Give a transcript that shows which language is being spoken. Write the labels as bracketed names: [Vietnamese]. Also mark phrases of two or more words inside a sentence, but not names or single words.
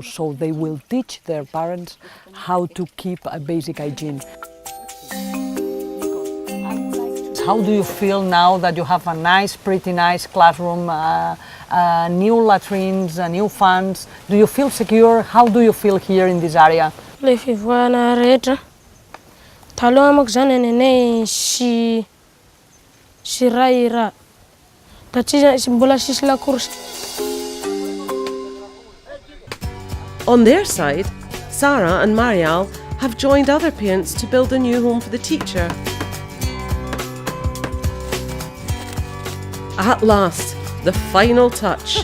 [English] So they will teach their parents how to keep a basic hygiene. How do you feel now that you have a nice, pretty nice classroom, new latrines, new fans? Do you feel secure? How do you feel here in this area? [Malagasy] Le fivoahana rehetra. Taloha manko zany nenay sy raha. Mbola sisy lakorsy. [English] On their side, Sarah and Marial have joined other parents to build a new home for the teacher. At last, the final touch.